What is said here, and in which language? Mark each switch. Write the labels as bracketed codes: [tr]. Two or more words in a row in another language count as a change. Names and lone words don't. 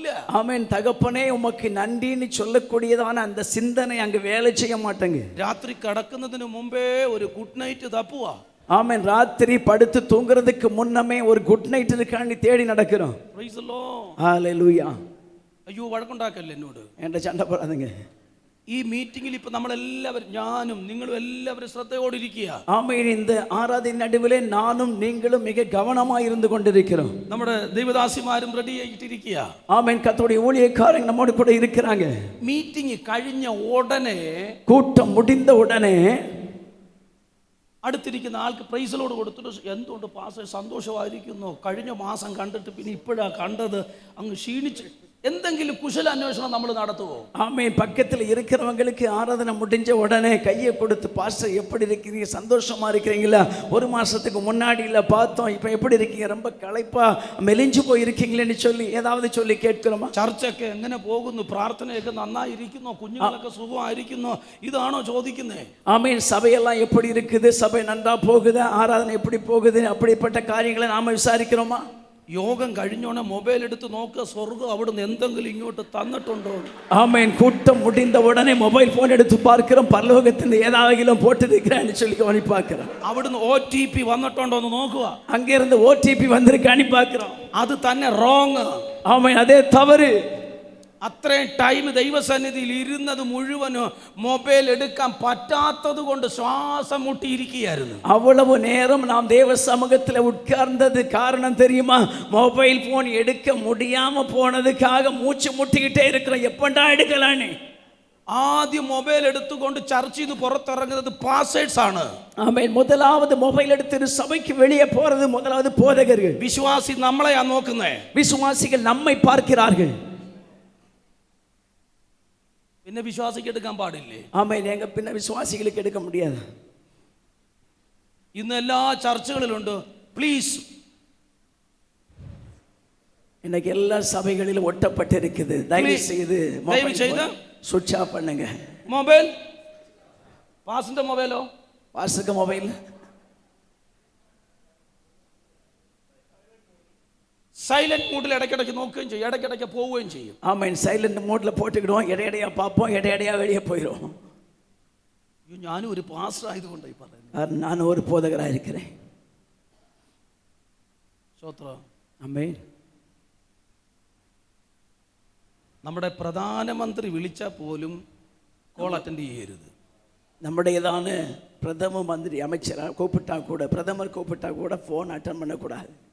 [ta] ஆமென். தகப்பனே உமக்கு நன்றின்னு சொல்லக்கூடியதான அந்த சிந்தனை அங்கே வேலை செய்ய மாட்டேங்க. [ml] രാത്രി കിടക്കുന്നതിന് മുമ്പേ ഒരു [en] good night [ml] തപ്പുവാ. [ta] ஆமென். ராத்திரி படுத்து தூங்குறதுக்கு முன்னமே ஒரு [en] good night [ta] இருக்காண்டி தேடி நடக்கிறோம். [en] Praise the Lord. [ta] ஹalleluya. [ml] അയ്യോ വഴക്കുണ്ടാക്കല്ലേ എന്നോട്, [ta] என்ற சண்டை போடாதீங்க. [ml] ഈ മീറ്റിംഗിൽ ഇപ്പൊ നമ്മളെല്ലാവരും, ഞാനും നിങ്ങളും എല്ലാവരും ശ്രദ്ധയോടിരിക്കുക. [ta] ஆமென். இந்த ஆராதனை நடுவிலே நானும் நீங்களும் மிக கவனமாக இருந்து கொண்டிருக்கிறோம். [ml] നമ്മുടെ ദൈവദാസിമാരും റെഡി ആയിട്ടിരിക്കുക. [ta] ஆமென். கர்த்தருடைய ஊழியக்காரங்க நம்மோடு கூட இருக்கிறாங்க. [ml] മീറ്റിംഗ് കഴിഞ്ഞ ഉടനെ, [ta] கூட்டம் முடிந்த உடனே [ml] അടുത്തിരിക്കുന്ന ആൾക്ക് പ്രൈസലോട് കൊടുത്തിട്ട്, എന്തുകൊണ്ട് പാസ്റ്റർ സന്തോഷമായിരിക്കുന്നു, കഴിഞ്ഞ മാസം കണ്ടിട്ട് പിന്നെ ഇപ്പോഴാണ് കണ്ടത്, അങ്ങ് ക്ഷീണിച്ച്, എന്തെങ്കിലും കുശല അന്വേഷണം നമ്മൾ നടത്തുവോ? [ta] ஆமென். பக்கத்தில் இருக்கிறவங்களுக்கு ஆராதனை முடிஞ்ச உடனே கையை கொடுத்து, பாஸ்டர் எப்படி இருக்கிறீங்க, சந்தோஷமா இருக்கிறீங்களா, ஒரு மாசத்துக்கு முன்னாடி இல்லை பார்த்தோம், இப்போ எப்படி இருக்கீங்க, ரொம்ப களைப்பா மெலிஞ்சு போயிருக்கீங்களேன்னு சொல்லி ஏதாவது சொல்லி கேட்கிறோமா? [ml] ചർച്ചയൊക്കെ എങ്ങനെ പോകുന്നു, പ്രാർത്ഥനയൊക്കെ നന്നായിരിക്കുന്നോ, കുഞ്ഞുങ്ങളൊക്കെ സുഖമായിരിക്കുന്നോ, ഇതാണോ ചോദിക്കുന്നേ? [ta] ஆமென். சபையெல்லாம் எப்படி இருக்குது, சபை நன்றா போகுது, ஆராதனை எப்படி போகுது, அப்படிப்பட்ட காரியங்களை நாம விசாரிக்கிறோமா? [ml] യോഗം കഴിഞ്ഞോണെ മൊബൈൽ എടുത്ത് നോക്കുക, സ്വർഗം അവിടുന്ന് എന്തെങ്കിലും ഇങ്ങോട്ട് തന്നിട്ടുണ്ടോ? [ta] ஆமென். கூட்டம் முடிந்த உடனே [en] mobile phone [ta] எடுத்து பார்க்கிறோம், பரலோகத்தில் ஏதாவது போட்டிருக்கிறான்னு சொல்லி கவனி பார்க்கிறோம். [ml] അവിടുന്ന് OTP വന്നിട്ടുണ്ടോ എന്ന് നോക്കുക. [ta] அங்கிருந்து OTP வந்திருக்கான்னு பார்க்கிறோம். [ml] അത് തന്നെ റോങ്. [ta] ஆமென். அதே தவறு. [ml] അത്രയും ടൈം ദൈവസന്നിധിയിൽ ഇരുന്നത് മുഴുവനും മൊബൈൽ എടുക്കാൻ പറ്റാത്തത് കൊണ്ട് ശ്വാസം മുട്ടിയിരിക്കുകയായിരുന്നു. [ta] அவ்வளவு நேரம் நாம் தேவ சமூகத்தில் உட்கார்ந்தது காரணம் தெரியுமா? [en] mobile phone [ta] எடுக்க முடியாம போனதுக்காக மூச்சு முட்டிக்கிட்டே இருக்கிறோம், எப்பண்டா எடுக்கலான்னு. [ml] ആദ്യം മൊബൈൽ എടുത്തുകൊണ്ട് ചർച്ചിൽ നിന്ന് പുറത്തിറങ്ങുന്നത് പാസ്റ്റേഴ്സ് ആണ്. [ta] ஆமென். முதலாவது மொபைல் எடுத்து சபைக்கு வெளியே போறது முதலாவது போதகர்கள். [ml] വിശ്വാസി നമ്മളെയാ നോക്കുന്നേ. [ta] விசுவாசிகள் நம்மை பார்க்கிறார்கள். [ml] പിന്നെ വിശ്വാസിക്ക് എടുക്കാൻ പാടില്ലേ? [ta] ஆமென். எங்க பின்ன விசுவாசிகளுக்கு எடுக்க முடியாது. [ml] ഇന്ന് എല്ലാ ചർച്ചകളിലുണ്ട് പ്ലീസ്. [ta] இன்னைக்கு எல்லா சபைகளிலும் ஒட்டப்பட்டிருக்குது, தயவு செய்து தயவு செய்து [en] switch off [ta] பண்ணுங்க. [ml] മൊബൈൽ, പാസിന്റെ മൊബൈലോ, [ta] பாஸ்டருக்கு மொபைல் [en] silent mode [ml] ഇടയ്ക്കിടയ്ക്ക് നോക്കുകയും ചെയ്യും, ഇടയ്ക്കിടയ്ക്ക് പോവുകയും ചെയ്യും. [ta] ஆமென். [en] silent mode [ta] போட்டுக்கிடுவோம், இடையடையா பார்ப்போம், இடையடையா வெளியே போயிடும். [ml] ഞാനും ഒരു പാസ്റ്റർ ആയതുകൊണ്ടായി പറയുന്നത്. [ta] நான் ஒரு போதகராக இருக்கிறேன். [ml] സ്തോത്രം. [ta] ஆமென். [ml] നമ്മുടെ പ്രധാനമന്ത്രി വിളിച്ചാൽ പോലും [en] call attend [ml] ചെയ്യരുത്. [ta] நம்முடையதான பிரதம மந்திரி அமைச்சராக கூப்பிட்டா கூட, பிரதமர் கூப்பிட்டா கூட [en] phone attend [ta] பண்ணக்கூடாது.